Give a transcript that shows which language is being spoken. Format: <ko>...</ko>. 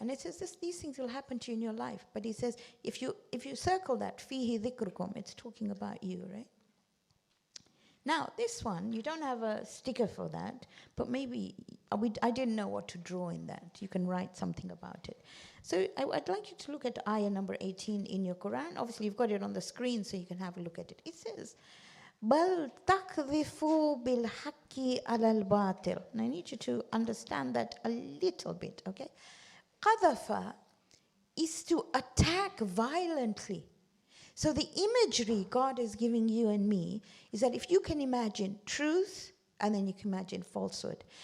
<en>And it says these things will happen to you in your life. But he says, if you circle that, fihi dhikrukum, it's talking about you, right? Now, this one, you don't have a sticker for that, but maybe I didn't know what to draw in that. You can write something about it. So I'd like you to look at ayah number 18 in your Quran. Obviously, you've got it on the screen, so you can have a look at it. It says,</en> <ar>بَلْ تَقْذِفُوا بِالْحَقِّ عَلَى الْبَاطِلِ.</ar> <en>And I need you to understand that a little bit, okay? قَذَفَ is to attack violently. So the imagery God is giving you and me is that if you can imagine truth, and then you can imagine falsehood.</en>